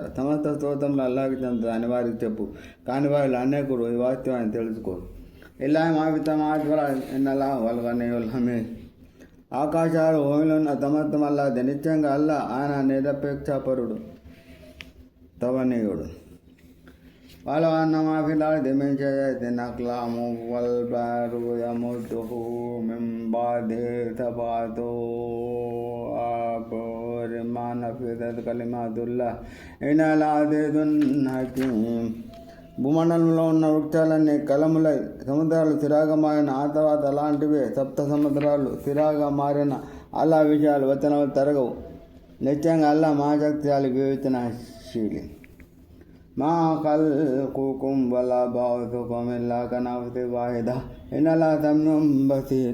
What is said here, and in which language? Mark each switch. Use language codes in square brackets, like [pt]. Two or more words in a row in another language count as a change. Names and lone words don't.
[te] సమస్త స్తోత్రములు అల్లాహ్కి చెందుతాయి అని వారికి చెప్పు. కానీ వారిలో అనేకులు ఈ వాస్తవాన్ని తెలుసుకోరు. [ar] لله ما في السماوات والأرض إن الله هو الغني الحميد. [te] ఆకాశాలు భూమిలో ఉన్న సమస్తం అల్లాహ్దే. నిశ్చయంగా అల్లాహ్ ఆయన నిరపేక్షపరుడు, తవనీయుడు. [ar] ولو أن ما في الأرض من شجرة أقلام والبحر يمده من بعده سبعة أبحر ما نفذت كلمات الله إن العزيز الحكيم. [te] భూమండలంలో ఉన్న వృక్షాలన్నీ కలములై సముద్రాలు స్థిరంగా మారిన ఆ తర్వాత అలాంటివే సప్త సముద్రాలు స్థిరంగా మారిన అల్లా విషయాలు వచనాలు తరగవు. నిశ్చయంగా అల్లా మహాశక్తిశాలి, వివేచనశీలి. [ar] ما خلقكم ولا بعثكم إلا كنفس واحدة إن الله سميع بصير.